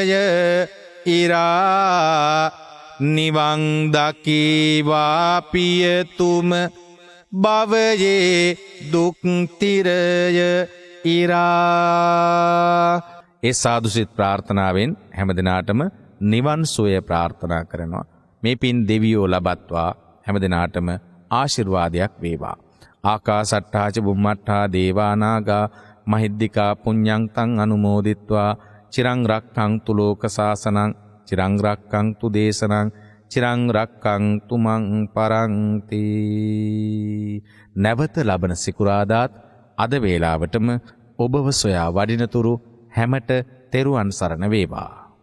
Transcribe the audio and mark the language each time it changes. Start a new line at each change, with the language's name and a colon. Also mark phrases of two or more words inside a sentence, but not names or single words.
Sinhala: ඉරා නිවන් දකීවා පියතුම භවයේ දුක් තිරය ඉරා. ඒ සාදුසිත ප්‍රාර්ථනාවෙන් හැමදිනාටම නිවන් සුවය ප්‍රාර්ථනා කරනවා. මේ පින් දෙවියෝ ලබත්වා හැමදිනාටම ආශිර්වාදයක් වේවා.
Pali: ආකාසට්ටාච බුම්මට්ටා දේවානාගා මහිද්దికා පුඤ්ඤං තං අනුමෝදිත්වා චිරං රක්ඛන්තු ලෝක සාසනං චිරං රක්ඛන්තු දේශනං චිරං රක්ඛන්තු මං පරන්ති.
Sinhala: නැවත ලබන සිකුරාදාත් අද වේලාවටම ඔබව සොයා වඩිනතුරු හැමට තෙරුවන් සරණ වේවා.